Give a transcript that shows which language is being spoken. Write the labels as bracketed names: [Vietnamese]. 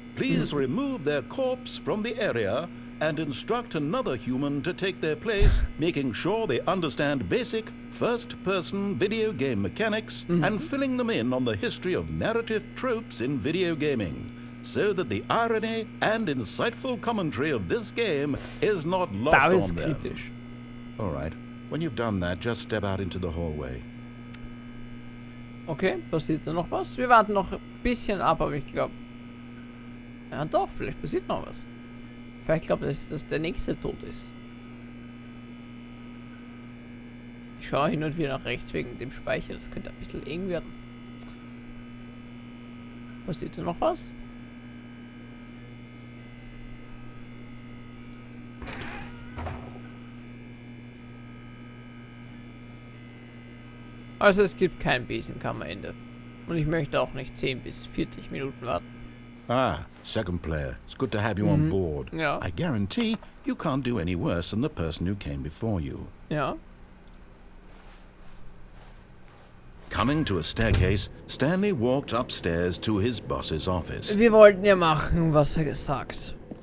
[English] Please remove their corpse from the area and instruct another human to take their place, making sure they understand basic first-person video game mechanics and filling them in on the history of narrative tropes in video gaming, so that the irony and insightful commentary of this game is not lost on them. [German] Kritisch. [English] All right. When you've done that, just step out into the hallway. [German] Okay, passiert da noch was? Wir warten noch ein bisschen ab, aber ich glaube... Ja doch, vielleicht passiert noch was. Vielleicht glaube ich, dass der nächste tot ist. Ich schaue hin und wieder nach rechts wegen dem Speicher. Das könnte ein bisschen eng werden. Passiert da noch was? Also es gibt kein Besenkammerende. Und ich möchte auch nicht 10 bis 40 Minuten warten. [English] Ah, second player. It's good to have you on board. [German] Ja. [English] I guarantee you can't do any worse than the person who came before you. [German] Ja. [English] Coming to a staircase, Stanley walked upstairs to his boss's office. [German] Wir wollten ja machen, was er gesagt.